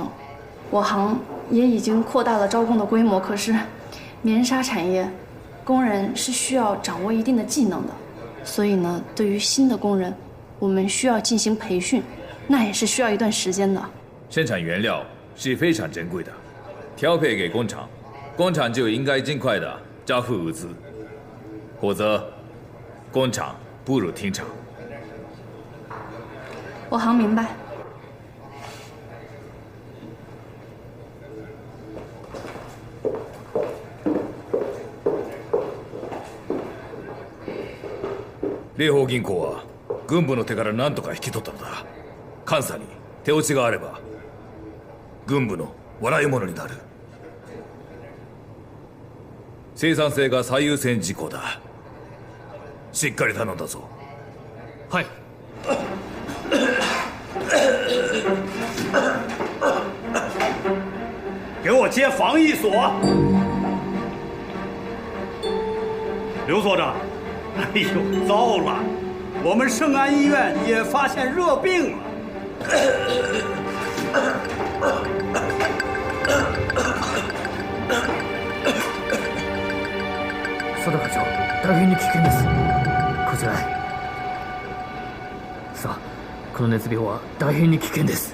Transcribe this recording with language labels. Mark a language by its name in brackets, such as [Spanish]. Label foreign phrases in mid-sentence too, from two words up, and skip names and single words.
[Chinese] 我行也已经扩大了招工的规模，可是棉纱产业工人是需要掌握一定的技能的，所以呢，对于新的工人，我们需要进行培训，那也是需要一段时间的。生产原料是非常珍贵的，调配给工厂，工厂就应该尽快的交付物资，否则工厂不如停产。我行明白。 [Japanese] 霊宝銀行は軍部の手から何とか引き取ったのだ。監査に手落ちがあれば軍部の笑い物になる。生産性が最優先事項だ。しっかり頼んだぞ。はい。 [Chinese] 给我接防疫所。刘所长，哎呦，糟了，我们圣安医院也发现热病了。 [Japanese] 佐田課長、大変に危険です。こちらへ。さあ、この熱病は大変に危険です。